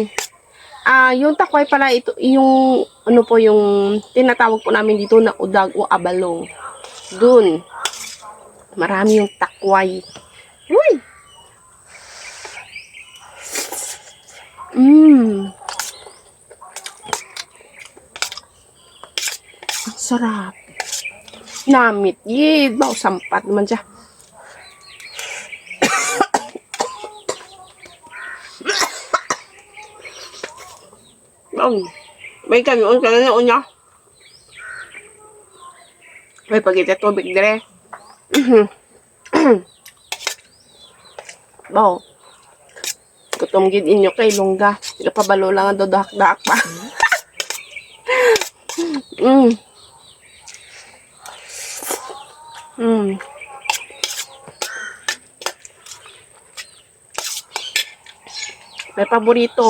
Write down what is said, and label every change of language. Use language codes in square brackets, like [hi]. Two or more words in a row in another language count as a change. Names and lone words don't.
[tl] Yung takway pala ito, yung ano po yung tinatawag po namin dito na udag o abalong. Dun. Marami yung takway. Uy! Ang sarap. [hil] Namit. Yee, baw sampat naman siya. May kanoon ka na unya. May pagkita tubig dire. Baw. Gutom gid inyo kay longga. Sila pabalo lang ang dodak-dak pa. May paborito.